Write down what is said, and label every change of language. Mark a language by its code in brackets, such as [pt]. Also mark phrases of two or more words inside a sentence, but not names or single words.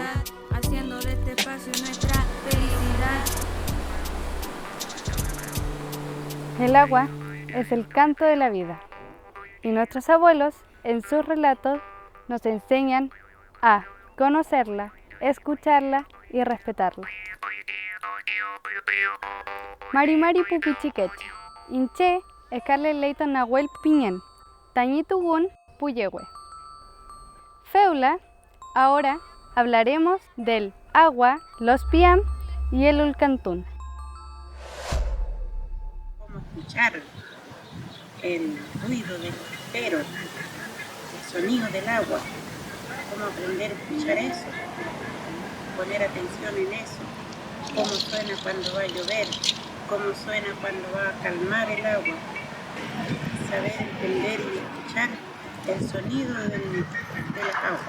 [es] Haciendo de este espacio nuestra felicidad. El agua es el canto de la vida y nuestros abuelos en sus relatos nos enseñan a conocerla, escucharla y respetarla. [arn] Mari Mari Pupichiqueche, Inche, Scarlett Leighton Nahuel Piñén, Tañitugun Puyehue. Feula, [es] ahora hablaremos del agua, los piam y el ulcantún. Cómo escuchar el ruido del estero, el sonido del agua, cómo aprender a escuchar eso, poner atención en eso, cómo suena cuando va a llover, cómo suena cuando va a calmar el agua, saber entender y escuchar el sonido del agua.